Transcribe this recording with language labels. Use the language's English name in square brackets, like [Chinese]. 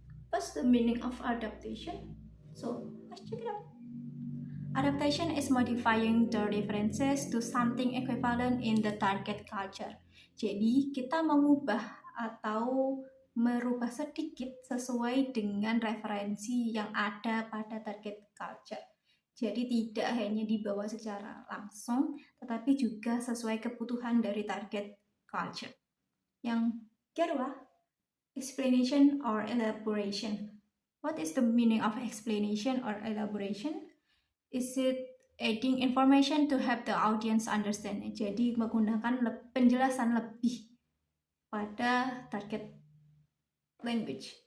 [English] What's the meaning of adaptation? So, let's check it out. Adaptation is modifying the references to something equivalent in the target culture. [Indonesian] Jadi kita mengubah atau merubah sedikit sesuai dengan referensi yang ada pada target culture. Jadi tidak hanya dibawa secara langsung, tetapi juga sesuai kebutuhan dari target culture. Yang kedua, [English] explanation or elaboration. What is the meaning of explanation or elaboration? Is it adding information to help the audience understand? [Indonesian] Jadi menggunakan penjelasan lebih pada target language.